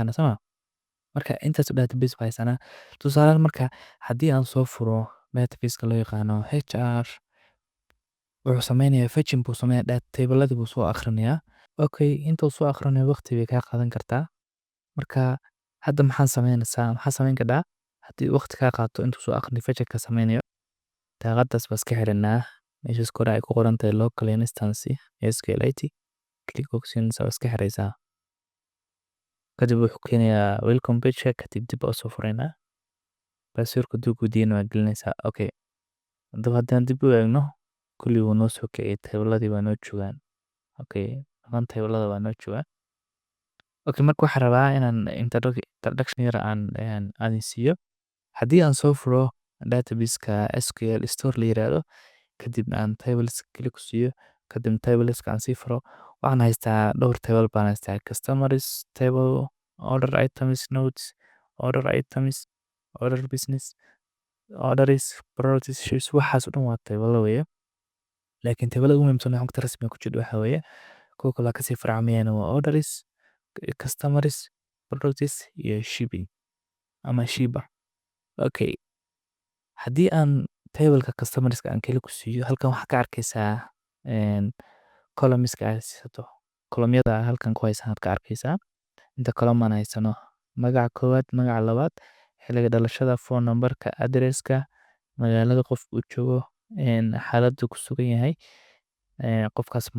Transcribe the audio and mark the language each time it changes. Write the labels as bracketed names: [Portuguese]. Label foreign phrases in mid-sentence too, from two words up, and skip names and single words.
[Somali] fahanay soo ma marka intaas database ku haysanaa tusaale marka haddii aan soo furo database-ka loo yaqaano HR wuxuu sameynayaa fetching buu sameeyaa tableladii buu soo akhrinayaa okay intuu soo akhrinayo waqti bay kaa qaadan kartaa marka hadda maxaa samayn kartaa haddii waqti kaa qaato intuu soo akhriyo fetchingka sameynayo daaqadaas baa iska xiranaa meeshaas kore ay ku qoran tahay [English] local instance SQLite click options [Somali] waa iska xiraysaa kadib wuxuu keenayaa [English] welcome page [Somali] kadib dib u soo furaynaa passwordka dib u diin waa gelinaysaa okay haddaba haddaan dib u eegno kulli wuu noo soo kiciyay tabladii waa noo joogaan okay dhammaan tablada waa noo joogaan okay marka waxaan rabaa inaan introduction yar aan siiyo haddii aan soo furo database-ka SQL store la yiraahdo kadib aan tables kali ku siiyo kadib tableska aan sii furo waxaan haystaa dhowr table baan haystaa [English] customers table order items notes order items order business orders priorities sheets [Somali] waxaas oo dhan waa table weeye laakiin tablada ugu muhiimsan ee xogta rasmiga ku jirta waxa weeye kuwa kale kasii farcamayaan waa [English] orders customers priorities [Somali] iyo shipping ama shiba okay haddii aan tableka customerska aan keli ku siiyo halkan waxaa ka arkaysaa columniska aad haysato columnyada halkan ku haysan aad ka arkaysaa inta column aan haysano magaca koowaad magaca labaad xilliga dhalashada [English] phone numberka [Somali] addresska magaalada qof uu joogo xaaladda ku sugan yahay qofkaas ma